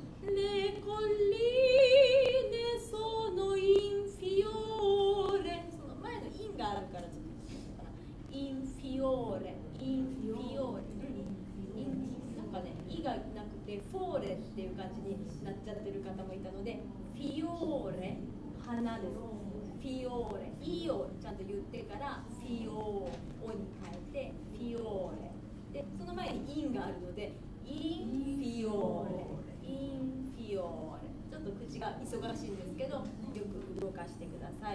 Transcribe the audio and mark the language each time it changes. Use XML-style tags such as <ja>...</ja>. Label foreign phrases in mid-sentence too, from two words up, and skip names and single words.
<it>colline sono in fiore</it> <ja>その前のインがあるからちょっとかな。</ja> <it>in fiore</it> <ja>なんかね、イがなくてフォーレっていう感じになっちゃってる方もいたので、フィオーレ花です。フィオーレ、イをちゃんと言ってからフィオーに変えてフィオーレで、その前にインがあるので</ja> <it>in fiore, in fiore,</it> <ja>ちょっと口が忙しいんですけどよく動かしてください。</ja>